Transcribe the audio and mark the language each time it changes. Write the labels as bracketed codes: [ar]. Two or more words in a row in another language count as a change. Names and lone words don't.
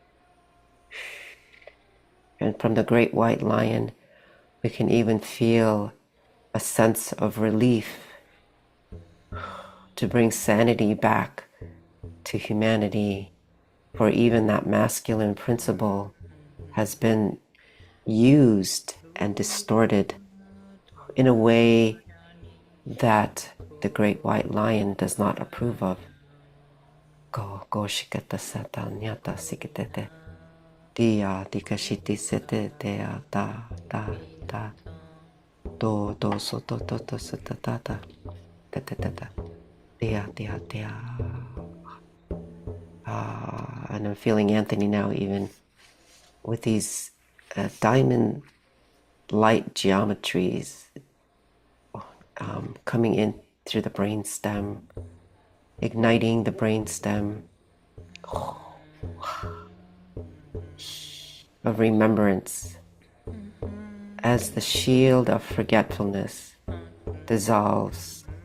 [en] And from the Great White Lion, we can even feel a sense of relief to bring sanity back to humanity, for even that masculine principle has been used and distorted in a way that the Great White Lion does not approve of. Go shikata sata nyata sikitete. Dia dikashiti sete dea da do soto toto satata tata dia. And I'm feeling Anthony now even with these diamond light geometries coming in through the brain stem, igniting the brain stem of remembrance as the shield of forgetfulness dissolves.